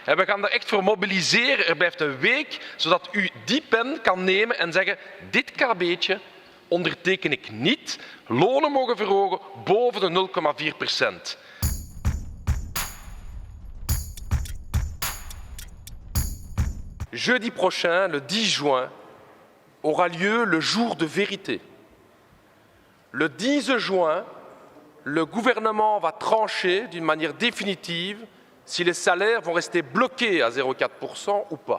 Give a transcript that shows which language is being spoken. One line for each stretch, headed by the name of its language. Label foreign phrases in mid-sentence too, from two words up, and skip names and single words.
Dutch: En we gaan er echt voor mobiliseren. Er blijft een week, zodat u die pen kan nemen en zeggen, dit KB'tje onderteken ik niet. Lonen mogen verhogen boven de 0,4%.
French: Jeudi prochain, le 10 juin, aura lieu le jour de vérité. Le 10 juin, le gouvernement va trancher d'une manière définitive si les salaires vont rester bloqués à 0,4% ou pas.